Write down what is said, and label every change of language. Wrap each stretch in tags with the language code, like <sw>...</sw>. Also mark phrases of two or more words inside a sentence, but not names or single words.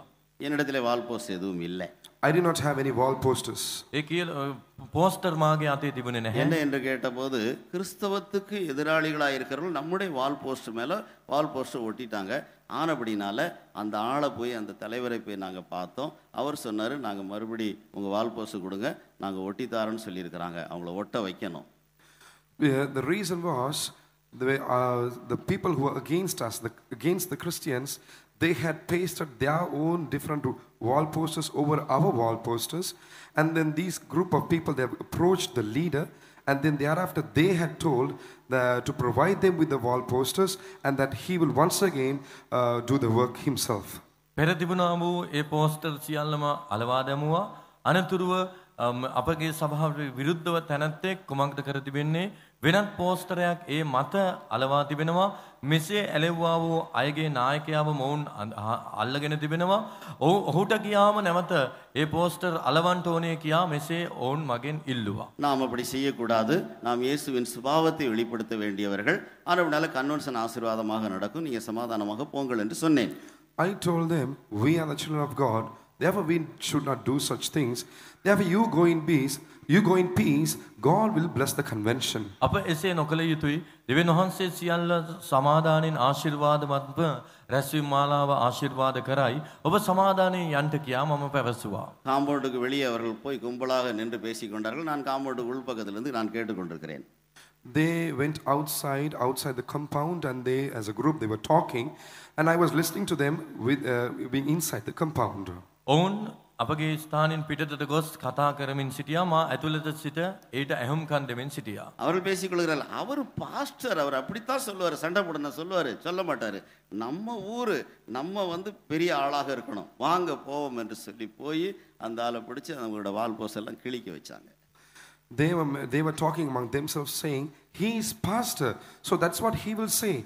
<ta>என்னிடத்தில்</ta> <en>wall post</en> <ta>எதுவும் இல்லை.</ta> <en>I did not have any wall posters.</en> <si>ඒ කියල போஸ்டர் මාගේ අතේ තිබුණේ නැහැ.</si> <ta>என்ன என்று கேட்டபோது கிறிஸ்தவத்துக்கு எதிராளிகளாக இருக்கிறவர்கள் நம்முடைய</ta> <en>wall post</en> <ta>மேலே</ta> <en>wall post</en> <ta>ஒட்டிட்டாங்க. ஆனபடினால அந்த ஆளை போய் அந்த தலைவரை போய் நாங்கள் பார்த்தோம். அவர் சொன்னார், நாங்கள் மறுபடி உங்கள்</ta> <en>wall post</en> <ta>கொடுங்க, நாங்கள் ஒட்டித்தாரோன்னு சொல்லியிருக்கிறாங்க, அவங்கள ஒட்ட வைக்கணும்.</ta> <en>The reason was the people who were against us, against the Christians, they had pasted their own different wall posters over our wall posters, and then these group of people, they have approached the leader, and then thereafter they had told to provide them with the wall posters, and that he will once again do the work himself.</en> <si>පෙර තිබුණා වූ ඒ පෝස්ටර් සියල්ලම අලවා දැමුවා. අනතුරුව අපගේ සභාවට විරුද්ධව තැනැත්තෙක් කුමක්ද කර තිබෙන්නේ? වෙනත් පෝස්ටරයක් ඒ මත අලවා තිබෙනවා. මෙසේ ඇලෙව්වා වූ අයගේ නායකයාව මොවුන් අල්ලගෙන තිබෙනවා. ඔහුට කියාම නැවත ඒ පෝස්ටර් අලවන්ට ඕනේ කියා මෙසේ ඔවුන් මගෙන් ඉල්ලුවා.</si> <ta>நாம் அப்படி செய்யக்கூடாது. நாம் இயேசுவின் சுபாவத்தை வெளிப்படுத்த வேண்டியவர்கள். ஆனபடினால கன்வென்ஷன் ஆசீர்வாதமாக நடக்கும், நீங்கள் சமாதானமாக போங்கள் என்று சொன்னேன்.</ta> <en>I told them, we are the children of God, therefore we should not do such things. Therefore you go in peace, God will bless the convention.</en> <si>අප එසේ නොකළ යුතුයි. දෙවියන් වහන්සේ සියල්ල සමාදානෙන් ආශිර්වාදවත්ව රැස්වීම මාලාව ආශිර්වාද කරයි. ඔබ සමාදානෙන් යන්ට කියා මම පැවසුවා.</si> <ta>காம்பவுண்டுக்கு வெளியே அவர்கள் போய் கும்பலாக நின்று பேசிக் கொண்டார்கள். நான் காம்பவுண்டுக்கு உள்பக்கத்திலிருந்து நான் கேட்டுக்கொண்டிருக்கிறேன்.</ta> <en>they went outside the compound, and they, as a group, they were talking, and I was listening to them with being inside the compound.</en> <si>ඔවුන් අපගේ ස්ථානින් පිටතට ගොස් කතා කරමින් සිටියා. මා ඇතුළත සිට ඊට ඇහුම්කන් දෙමින් සිටියා.</si> <ta>அவர்கள் பேசிக்கொள்கிறார்கள், அவர் பாஸ்டர், அவர் அப்படித்தான் சொல்லுவார், சண்டை போடணும் சொல்லுவார், சொல்ல மாட்டார். நம்ம ஊர், நம்ம பெரிய ஆளாக இருக்கணும், வாங்க போவோம் என்று சொல்லி போய் அந்த ஆளை பிடிச்சி அவங்களோட</ta> <en>wall pos</en> <ta>எல்லாம் கிழிக்க வச்சாங்க.</ta> <en>They were talking among themselves, saying, he is pastor, so that's what he will say.</en>